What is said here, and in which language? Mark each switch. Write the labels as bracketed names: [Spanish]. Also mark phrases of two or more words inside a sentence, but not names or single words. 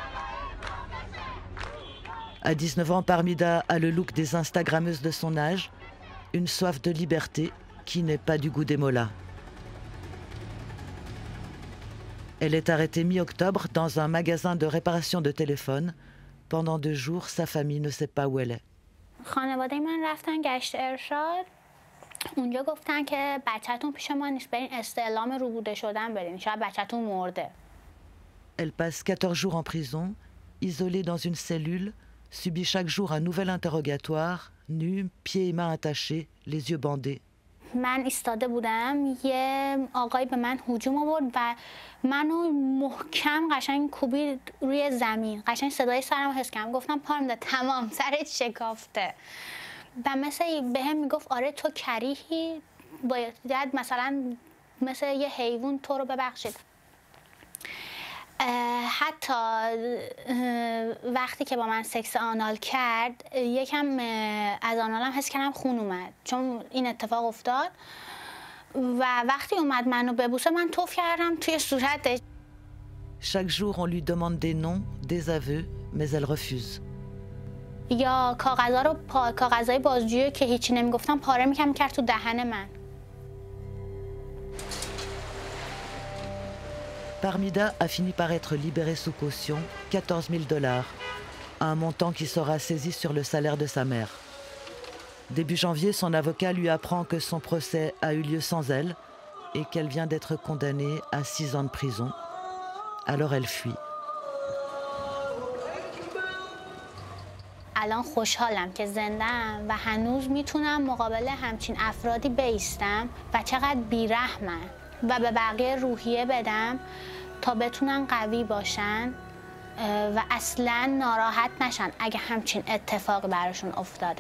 [French] À 19 ans, Parmida a le look des Instagrammeuses de son âge, une soif de liberté qui n'est pas du goût des mollahs. Elle est arrêtée mi-octobre dans un magasin de réparation de téléphone. Pendant 2 jours, sa famille ne sait pas où elle est. [Persian] خانواده من رفتن گشت ارشاد. اونجا گفتن که بچه‌تون پیش ما نیست، برین استعلام روبوده شدن بدین، شاید بچه‌تون مرده. [French] Elle passe 14 jours en prison, isolée dans une cellule, subit chaque jour un nouvel interrogatoire, nue, pieds et mains attachés, les yeux bandés. [Persian] من ایستاده بودم، یه آقای به من هجوم آورد و منو محکم قشنگ کوبید روی زمین. قشنگ صدای سرم حس کردم. گفتم پارمیدا تمام، سرت شکافته. و مثل بهم میگفت آره تو کریهی، باید مثلا مثل یه حیوان تو رو ببخشید. حتی وقتی که با من سکس آنال کرد، یکم از آنالم حس کردم خون اومد، چون این اتفاق افتاد. و وقتی اومد منو ببوسه، من توف کردم توی صورتش. [French] Chaque jour, on lui demande des noms, des aveux, mais elle refuse. [Persian] یا کاغذهای بازجویی که هیچی نمیگفتم پاره میکرد تو دهن من. [French] Parmida a fini par être libérée sous caution, 14 000 $, un montant qui sera saisi sur le salaire de sa mère. Début janvier, son avocat lui apprend que son procès a eu lieu sans elle et qu'elle vient d'être condamnée à 6 ans de prison. Alors elle fuit. [Persian] الان خوشحالم که زنده‌ام و هنوز میتونم مقابل همچین افرادی بایستم و چقدر بیرحمن و به بقیه روحیه بدم تا بتونن قوی باشن و اصلاً ناراحت نشن اگه همچین اتفاقی براشون افتاده.